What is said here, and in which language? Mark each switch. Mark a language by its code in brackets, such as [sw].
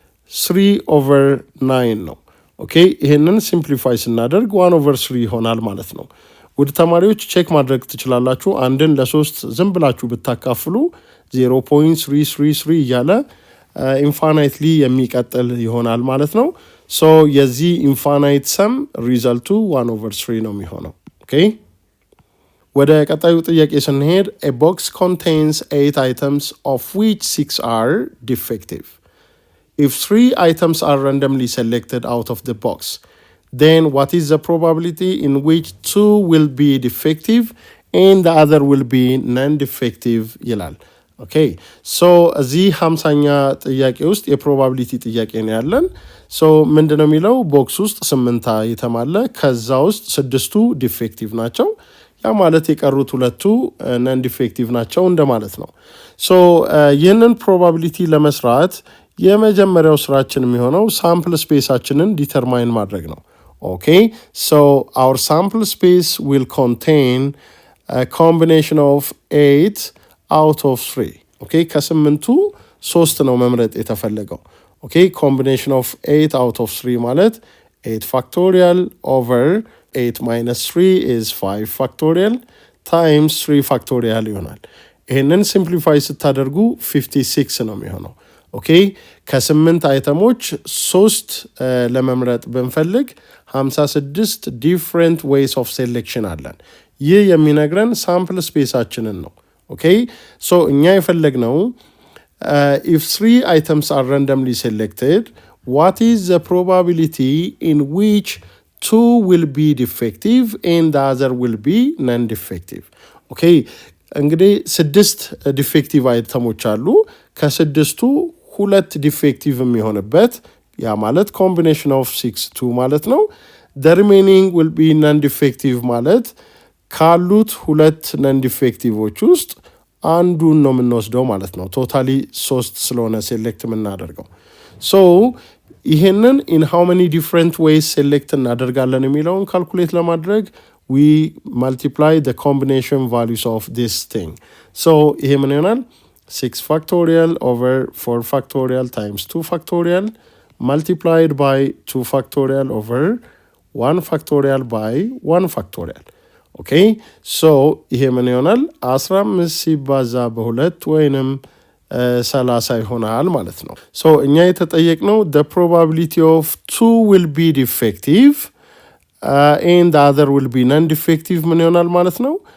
[am] 3/9 ነው ኦኬ ይሄንን ሲምፕሊፋይ ስናደርግ 1/3 ይሆናል ማለት ነው ውድ ተማሪዎች ቼክ ማድረግ ትችላላችሁ አንድን ለ3 ዝም ብላችሁ ብታካፍሉ 0.333 እያለ ኢንፋናይትሊ የሚቀጥል ይሆናል ማለት ነው ሶ የዚህ ኢንፋናይት ሰም ሪዛልቱ 1/3 ነው የሚሆነው ኦኬ ወደ ቀጣዩ ጥያቄ ስንሄድ [en] a box contains 8 items of which 6 are defective. If 3 items are randomly selected out of the box, then what is the probability in which 2 will be defective and the other will be non-defective [am] ይላል። ኦኬ ሶ እዚህ 50ኛ ጥያቄ ውስጥ የፕሮባቢሊቲ ጥያቄ ነው ያለን። ሶ ምንድነው የሚለው ቦክስ ውስጥ 8 አይተም አለ፣ ከዛ ውስጥ 6ቱ ዲፌክቲቭ ናቸው። ያ ማለት የቀሩት ሁለቱ ነን ዲፌክቲቭ ናቸው እንደማለት ነው። ሶ ይህንን ፕሮባቢሊቲ ለመስራት የመጀመሪያው ስራችን የሚሆነው ሳምፕል ስፔሳችንን ዲተርማይን ማድረግ ነው። ኦኬ ሶ [en] our sample space will contain a combination of 8 out of 3. [am] ኦኬ ከስምንቱ 3 ነው መምረጥ የተፈለገው። ኦኬ [en] combination of 8 out of 3 [am] ማለት [en] 8 factorial over 8 minus 3 is 5 factorial times 3 factorial [am] ይሆናል። ይሄንን ሲምፕሊፋይ ስታደርጉ 56 ነው የሚሆነው። ኦኬ ከ8 አይተሞች 3 ለመምረጥ ብንፈልግ 56 [en] different ways of selection [am] አለን። ይህ የሚነግረን ሳምፕል ስፔሳችንን ነው። ኦኬ ሶ እኛ የፈለግነው [en] if 3 items are randomly selected, what is the probability in which 2 will be defective and the other will be non-defective? [am] ኦኬ እንግዲህ 6 ዲፌክቲቭ አይተሞች አሉ። ከስድስቱ 2 ዲፌክቲቭ የሚሆንበት ያ ማለት ኮምቢኔሽን ኦፍ 6 2 ማለት ነው። [en] the remaining will be non-defective [am] ማለት ካሉት 2 non-defectiveዎች ውስጥ አንዱን ነው የምንወስደው ማለት ነው። ቶታሊ 3 ስለሆነ ሴሌክት የምናደርገው። ሶ ይሄንን [en] in how many different ways [am] ሴሌክት እናደርጋለን የሚለውን ካልኩሌት ለማድረግ [en] we multiply the combination values of this thing. [am] So ይሄ ምን ይሆናል? [en] 6 factorial over 4 factorial times 2 factorial multiplied by 2 factorial over 1 factorial by 1 factorial. [am] ኦኬ ሶ ይሄ ምን ይሆናል? 15 ሲባዛ በ2 ወይንም 30 ይሆናል ማለት ነው። ሶ እኛ የተጠየቅነው [en] the probability of 2 will be defective and the other will be non-defective [am] ምን ይሆናል ማለት ነው?